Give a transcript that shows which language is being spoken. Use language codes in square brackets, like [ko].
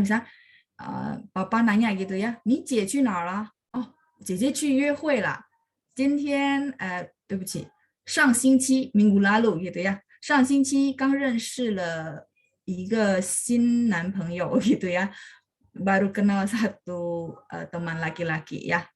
[id] Misal papa nanya gitu ya, [zh] 你姐去哪儿了? Oh, 姐姐去约会了。今天对不起，上星期 [id] minggu lalu gitu ya. [zh] 上星期刚认识了一个新男朋友 [id] gitu ya. Baru kenal satu teman laki-laki ya.